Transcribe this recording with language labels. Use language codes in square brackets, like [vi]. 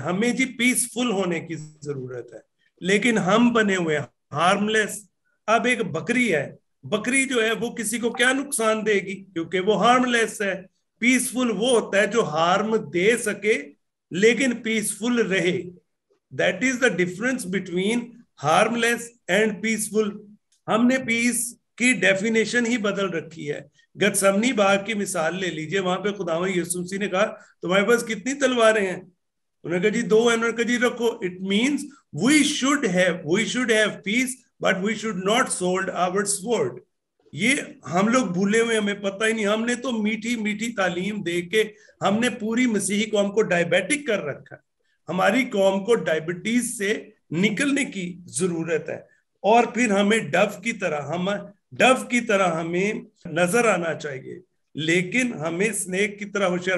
[ur] ہمیں جی پیسفل ہونے کی ضرورت ہے لیکن ہم بنے ہوئے ہارم لیس. اب ایک بکری ہے, بکری جو ہے وہ کسی کو کیا نقصان دے گی کیونکہ وہ ہارم لیس ہے. پیسفل وہ ہوتا ہے جو ہارم دے سکے لیکن پیسفل رہے. [en] That is the difference between harmless and peaceful. [ur] ہم نے پیس کی ڈیفینیشن ہی بدل رکھی ہے. گتسمنی باغ کی مثال لے لیجئے, وہاں پہ خداوند یسوع مسیح نے کہا تمہارے پاس کتنی تلواریں ہیں؟ انہوں نے کہا جی 2 ہیں. انہوں نے کہا جی رکھو. [en] It means we should have peace but we should not sold our sword. [ur] یہ ہم لوگ بھولے ہوئے, ہمیں پتہ ہی نہیں. ہم نے تو میٹھی میٹھی تعلیم دے کے ہم نے پوری مسیحی قوم کو ڈائبیٹک کر رکھا. ہماری قوم کو ڈائبٹیز سے نکلنے کی ضرورت ہے اور پھر ہمیں ڈو کی طرح ہمیں نظر آنا چاہیے لیکن ہمیں سنیک کی طرح ہوشیار.